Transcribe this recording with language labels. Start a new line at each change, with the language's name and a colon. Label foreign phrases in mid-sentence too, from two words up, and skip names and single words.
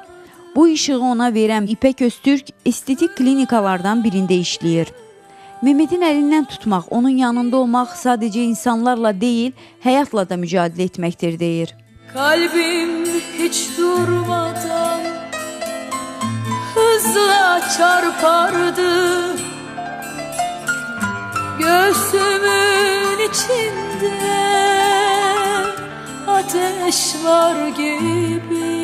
Azerbaijani: Bu işığı ona verən İpək Öztürk estetik klinikalardan birində işləyir. Mehmetin əlindən tutmaq, onun yanında olmaq sadəcə insanlarla deyil, həyatla da mücadilə etməkdir deyir.
Turkish: Kalbim hiç durmadan hızla çarpardı. Göğsümün içinde ateş var gibi.